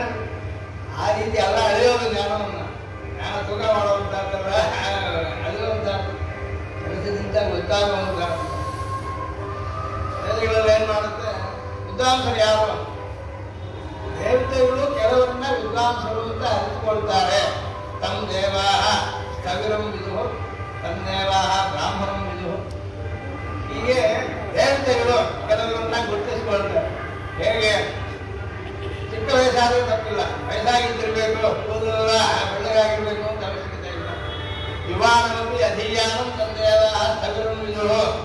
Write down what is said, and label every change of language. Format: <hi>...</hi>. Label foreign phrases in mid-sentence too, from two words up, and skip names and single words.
<kn>ಆ ರೀತಿ ಎಲ್ಲ ಅಳೆಯೋದು ಜ್ಞಾನವನ್ನು. ಜ್ಞಾನ ತೂಕ ಮಾಡುವಂತಲ್ಲ, ಅಳೆಯುವಂತ ಕೆಲಸದಿಂದ ಗೊತ್ತಾಗುವಂತ. ವೇದಗಳಲ್ಲಿ ಏನ್ ಮಾಡುತ್ತೆ? ವಿದ್ವಾಂಸರು ಯಾರು? ದೇವತೆಗಳು ಕೆಲವರನ್ನ ವಿದ್ವಾಂಸರು ಅಂತ ಅರಿತುಕೊಳ್ತಾರೆ.</kn> <sa>ತಮ್ ದೇವಾಹ ಸ್ಥವಿರಂ ವಿದುಹು, ತಮ್ ದೇವಾಹ ಬ್ರಾಹ್ಮಣಂ ವಿದುಹು.</sa> <kn>ಹೀಗೆ ದೇವತೆಗಳು ಕೆಲವರನ್ನ ಗುರುತಿಸ್ಕೊಳ್ತಾರೆ. ಹೇಗೆ? ಚಿಕ್ಕ ವಯಸ್ಸಾದ್ರೂ ತಪ್ಪಿಲ್ಲ, ವಯಸ್ಸಾಗಿದ್ದಿರ್ಬೇಕು, ಕೂದಲೆಲ್ಲ ಬೆಳ್ಳಗಾಗಿರ್ಬೇಕು ಅಂತ ಅವಶ್ಯಕತೆ ಇಲ್ಲ.</kn> <sa>ಯುವಾನಮಿ ಅಧೀಯಾನಂ ತಮ್ ದೇವಾಹ ಸ್ಥವಿರಂ ವಿದುಹು.</sa>